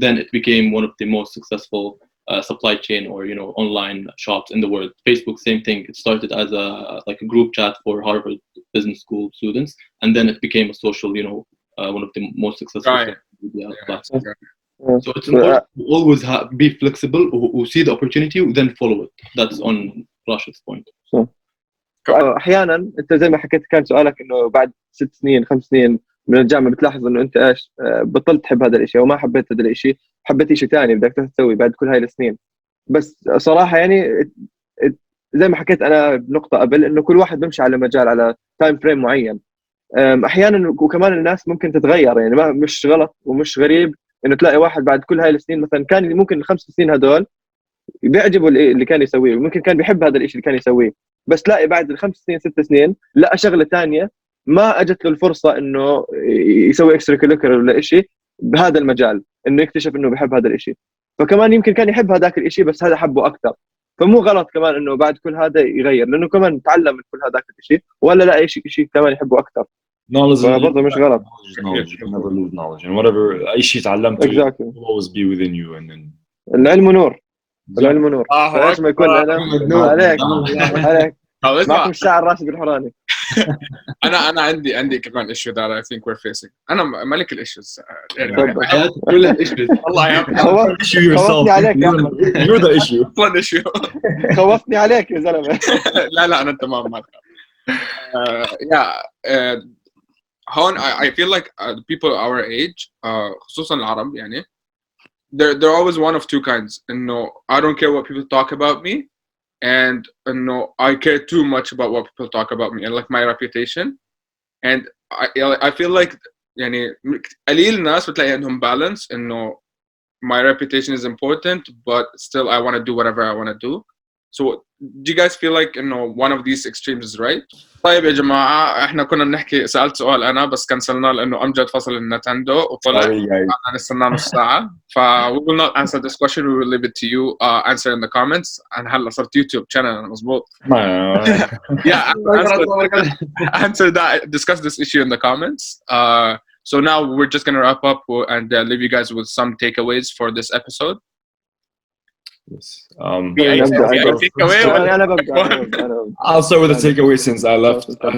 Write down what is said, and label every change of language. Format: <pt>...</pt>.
<en>Then it became one of the most successful supply chain or online shops in the world. Facebook, same thing. It started as a group chat for Harvard Business School students, and then it became a social one of the most successful media platforms. So it's important to always be flexible or see the opportunity then follow it. That's on Rashed's point.</en> <ar>احيانا انت زي ما حكيت كان سؤالك انه بعد 6 سنين 5 سنين من الجامعه بتلاحظ انه انت ايش بطلت تحب هذا الشيء وما حبيت هذا الشيء، حبيت شيء ثاني بدك تسوي بعد كل هاي السنين. بس صراحه زي ما حكيت انا بنقطه قبل انه كل واحد بيمشي على مجال على تايم فريم معين. احيانا وكمان الناس ممكن تتغير، ما مش غلط ومش غريب انه تلاقي واحد بعد كل هاي السنين مثلا كان ممكن ال5 سنين هدول بيعجبه اللي كان يسويه، ممكن كان بيحب هذا الشيء اللي كان يسويه، بس تلاقي بعد ال5 سنين 6 سنين لقى شغله ثانيه ما اجت له الفرصه انه يسوي اكسترا كوليكولر ولا شيء بهذا المجال، انه يكتشف انه بيحب هذا الشيء. فكمان يمكن كان يحب هذاك الشيء بس هذا حبه اكثر، فمو غلط كمان انه بعد كل هذا يغير، لانه كمان تعلم من كل هذاك الشيء ولا لا شيء كمان يحبه اكثر.</ar> <en>Knowledge</en> <ar>مش غلط.</ar> <en>Knowledge. You can never lose knowledge, and whatever</en> <ar>أي شيء تعلمته</ar> <en>will always be within you. And then</en> <ar>العلم نور. العلم نور. فايش ما يكون انا عليك معكم الشاعر راشد الحوراني. انا عندي كمان</ar> <en>issue that I think we're facing.</en> <ar>انا ملك الايشوز كل الايشوز والله يا خوفني عليك يا احمد.</ar> <en>you're the issue. fun issue.</en> <ar>خوفتني عليك يا زلمه. لا انا تمام معك. هون</ar> <en>I feel like the people our age</en> <ar>خصوصا العرب يعني</ar> <en>they're always one of two kinds.</en> <ar>انه</ar> <en>I don't care what people talk about me, and no, I care too much about what people talk about me and my reputation. And I feel like</en> <ar>يعني قليل الناس بتلاقي عندهم</ar> <en>balance</en> <ar>انه</ar> <en>my reputation is important but still I want to do whatever I want to do. So do you guys feel like one of these extremes is right?</en> <ar>طيب يا جماعة احنا كنا بنحكي سألت سؤال أنا بس كنسلناه لأنه أمجد فصل النتندو وطلع</ar> <en>Sorry, guys.</en> <ar>نستنى نص ساعة.</ar> <en>we will not answer this question, we will leave it to you. Answer in the comments.</en> <ar>أنا هلا صرت يوتيوب channel مظبوط.</ar> <en>Yeah, answer that. Discuss this issue in the comments. So now we're just gonna wrap up and leave you guys with some takeaways for this episode. Yes. I'll start with a takeaway since I left.</en>